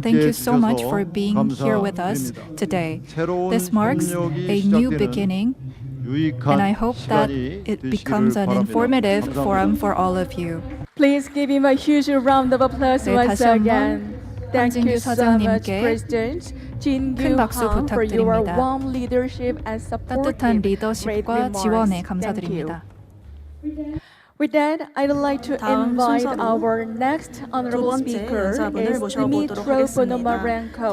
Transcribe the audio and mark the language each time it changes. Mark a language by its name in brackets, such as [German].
[English] Thank you so much for being here with us today. This marks a new beginning, and I hope that it becomes an informative forum for all of you. Please give him a huge round of applause once again. Thank you so much, President [Korean] 큰 박수 부탁드립니다. 따뜻한 따뜻한 리더십과 지원에 감사드립니다. [English] With that, I'd like to invite our next honorable speaker is Dmitro Ponomarenko,